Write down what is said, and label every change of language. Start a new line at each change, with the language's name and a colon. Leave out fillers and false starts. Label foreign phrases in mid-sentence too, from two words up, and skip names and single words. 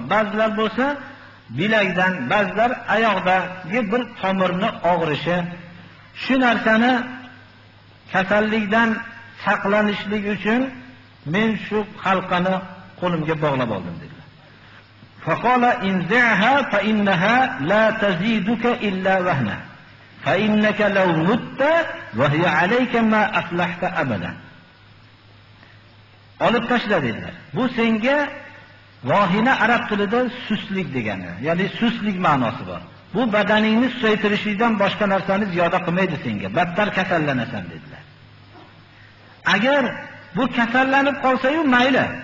Uzbek: Ba'zilar bo'lsa bilakdan, ba'zilar oyoqdagi bir tomirni og'rishi, shu narsani kasallikdan saqlanishlik uchun men shu halqani qo'limga bog'lab oldim dedilar.
Arabic: فقال انزعها فإنها لا تزيدك إلا وهنا فإنك لو مت وهي عليك ما أفلحت أبدا.
Uzbek: Olib tashla dedilar. Bu senga vahina arab tilida suslik degani, ya'ni suslik ma'nosi bor. bu badaningni susaytirishlikdan boshqa narsani ziyoda qilmaydi senga, battar kasallanasan dedilar. Agar bu kasallanib qolsa-yu mayli.